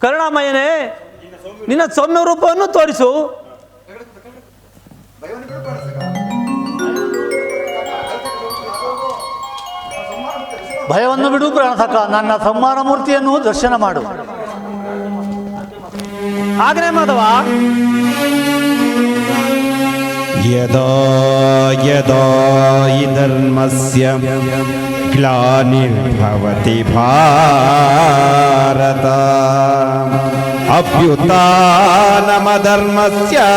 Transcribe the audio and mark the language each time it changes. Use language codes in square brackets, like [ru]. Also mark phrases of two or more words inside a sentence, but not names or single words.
[kn] ಕರುಣಾಮಯನೇ, ನಿನ್ನ ಸೌಮ್ಯ ರೂಪವನ್ನು ತೋರಿಸು. ಭಯವನ್ನು ಬಿಡು ಪ್ರಾಣಸಖ, ನನ್ನ ಸಂಹಾರ ಮೂರ್ತಿಯನ್ನು ದರ್ಶನ ಮಾಡು. ಆಗ್ನೇ ಮಾಧವ. [sa] ಯದಾ ಯದಾ ಹಿ ಧರ್ಮಸ್ಯ ಗ್ಲಾನಿರ್ಭವತಿ ಭಾರತ ಅಭ್ಯುತ್ಥಾನಮಧರ್ಮಸ್ಯ